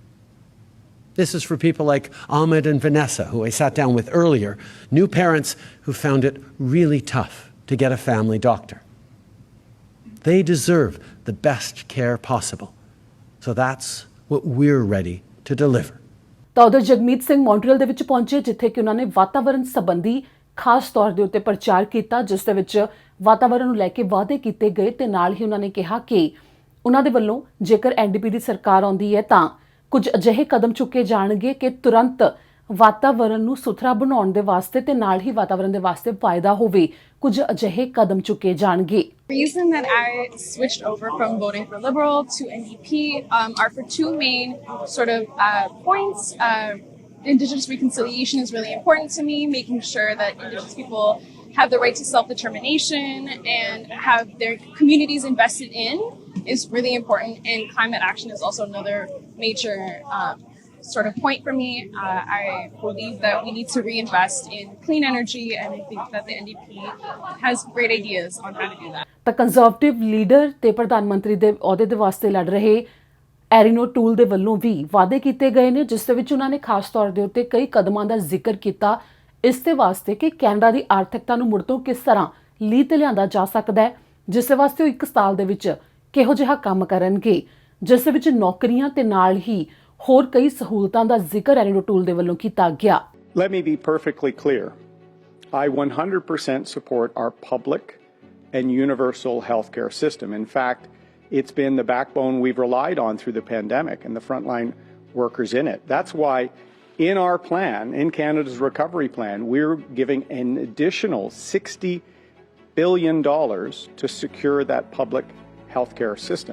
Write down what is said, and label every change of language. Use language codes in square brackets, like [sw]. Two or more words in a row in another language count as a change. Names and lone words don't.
[en] This is for people like Ahmed and Vanessa, who I sat down with earlier, new parents who found it really tough to get a family doctor. They deserve the best care possible. So that's what we're ready to deliver. [pa] ਤਾਂ ਉਧਰ ਜਗਮੀਤ ਸਿੰਘ ਮੌਂਟਰੀਅਲ ਦੇ ਵਿੱਚ ਪਹੁੰਚੇ, ਜਿੱਥੇ ਕਿ ਉਹਨਾਂ ਨੇ ਵਾਤਾਵਰਣ ਸੰਬੰਧੀ ਖਾਸ ਤੌਰ ਦੇ ਉੱਤੇ ਪ੍ਰਚਾਰ ਕੀਤਾ, ਜਿਸ ਦੇ ਵਿੱਚ ਵਾਤਾਵਰਣ ਨੂੰ ਲੈ ਕੇ ਵਾਅਦੇ ਕੀਤੇ ਗਏ ਤੇ ਨਾਲ ਹੀ ਉਹਨਾਂ ਨੇ ਕਿਹਾ ਕਿ ਉਹਨਾਂ ਦੇ ਵੱਲੋਂ ਜੇਕਰ ਐਨਡੀਪੀ ਦੀ ਸਰਕਾਰ ਆਉਂਦੀ ਹੈ ਤਾਂ ਕੁਝ ਅਜਿਹੇ ਕਦਮ ਚੁੱਕੇ ਜਾਣਗੇ ਕਿ ਤੁਰੰਤ ਵਾਤਾਵਰਣ ਨੂੰ ਸੁਥਰਾ ਬਣਾਉਣ ਦੇ ਵਾਸਤੇ ਤੇ ਨਾਲ ਹੀ ਵਾਤਾਵਰਣ ਦੇ ਵਾਸਤੇ ਫਾਇਦਾ ਹੋਵੇ, ਕੁਝ ਅਜਿਹੇ ਕਦਮ ਚੁੱਕੇ ਜਾਣਗੇ। [en] The reason that I switched over from voting for Liberal to NDP are for two main sort of points. Indigenous reconciliation is really important to me, making sure that Indigenous people have the right to self-determination and have their communities invested in is really important. And climate action is also another major sort of point for me. I believe that we need to reinvest in clean energy, and I think that the NDP has great ideas on how to do that. [pa] ਤਾਂ ਕੰਜ਼ਰਵੇਟਿਵ ਲੀਡਰ ਤੇ ਪ੍ਰਧਾਨ ਮੰਤਰੀ ਦੇ ਅਹੁਦੇ ਦੇ ਵਾਸਤੇ ਲੜ ਰਹੇ ਐਰੀਨੋ ਟੂਲ ਦੇ ਵੱਲੋਂ ਵੀ ਵਾਅਦੇ ਕੀਤੇ ਗਏ ਨੇ, ਜਿਸ ਦੇ ਵਿੱਚ ਉਹਨਾਂ ਨੇ ਖਾਸ ਤੌਰ ਦੇ ਉੱਤੇ ਕਈ ਕਦਮਾਂ ਦਾ ਜ਼ਿਕਰ ਕੀਤਾ ਇਸ ਦੇ ਵਾਸਤੇ ਕਿ ਕੈਨੇਡਾ ਦੀ ਆਰਥਿਕਤਾ ਨੂੰ ਮੁੜ ਤੋਂ ਕਿਸ ਤਰ੍ਹਾਂ ਲੀਹ ਤੇ ਲਿਆਂਦਾ ਜਾ ਸਕਦਾ ਹੈ, ਜਿਸ ਦੇ ਵਾਸਤੇ ਉਹ 1 ਸਾਲ ਦੇ ਵਿੱਚ ਕਿਹੋ ਜਿਹਾ ਕੰਮ ਕਰਨਗੇ, ਜਿਸ ਦੇ ਵਿੱਚ ਨੌਕਰੀਆਂ ਤੇ ਨਾਲ ਹੀ ਹੋਰ ਕਈ ਸਹੂਲਤਾਂ ਦਾ ਜ਼ਿਕਰ ਐਰੀਨੋ ਟੂਲ ਦੇ ਵੱਲੋਂ ਕੀਤਾ ਗਿਆ। [en] Let me be perfectly clear. I 100% support our public and universal healthcare system. In fact, it's been the backbone we've relied on through the pandemic and the frontline workers in it. That's why in our plan, in Canada's recovery plan, we're giving an additional $60 billion to secure that public healthcare system.